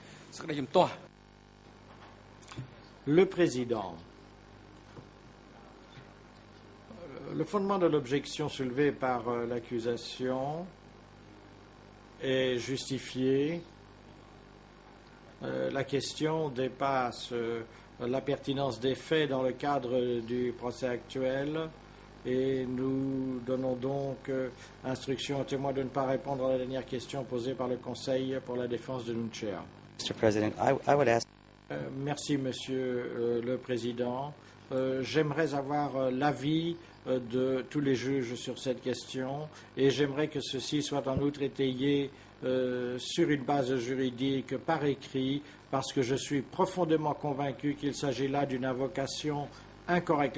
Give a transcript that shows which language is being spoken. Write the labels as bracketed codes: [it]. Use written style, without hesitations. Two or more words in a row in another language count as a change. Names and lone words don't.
[km] សក្តីជំទាស់ [fr] Le Président. Le fondement de l'objection soulevée par l'accusation est justifié. La question dépasse la pertinence des faits dans le cadre du procès actuel et nous donnons donc instruction aux témoins de ne pas répondre à la dernière question posée par le Conseil pour la défense de Nunchea. [en] Mr. President, I would ask. [fr] Merci, Monsieur le Président. J'aimerais avoir l'avis de tous les juges sur cette question et j'aimerais que ceci soit en outre étayé sur une base juridique par écrit parce que je suis profondément convaincu qu'il s'agit là d'une invocation incorrecte.